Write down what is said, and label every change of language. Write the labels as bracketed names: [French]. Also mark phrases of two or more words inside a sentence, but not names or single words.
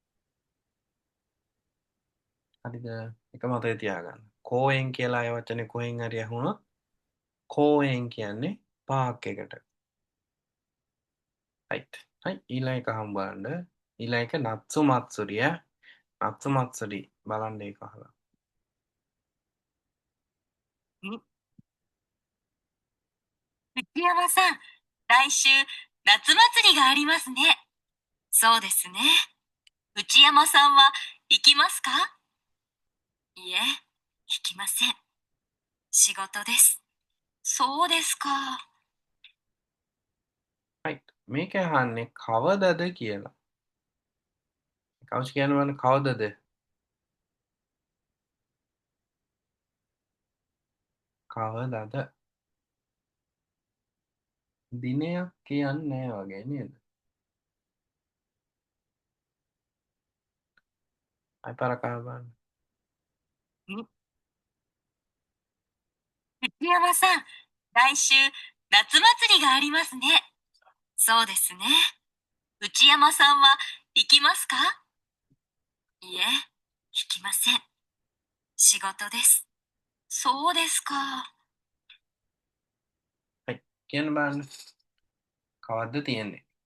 [Sinhala] හරිද එක මතක තියාගන්න. කෝයෙන් කියලා අය වචනේ කොහෙන් හරි ඇහුණොත් කෝයෙන් කියන්නේ පාක් එකට. රයිට්. හයි ඊළඟ එක හම්බවන්න. ඊළඟ එක [Japanese] なつ まつりや. なつ まつり [Sinhala] බලන්න ඒක අහලා. [Japanese] 内山さん、来週、夏祭りがありますね。そうですね。内山さんは行きますか？いえ、行きません。仕事です。そうですか。 [Sinhala] රයිට්. මේක අහන්නේ කවදද කියලා. කවුච් කියන්න බලන්න කවදද? කවදද? දිනයක් කියන්නේ නෑ වගේ නේද? අය පාරක් අහලා බලන්න. [Japanese] 内山さん、来週、夏祭りがありますね。そうですね。内山さんは行きますか？いえ、行きません。仕事です。そうですか。 [Sinhala] හයි කියන්න බලන්න. කවද්ද තියෙන්නේ?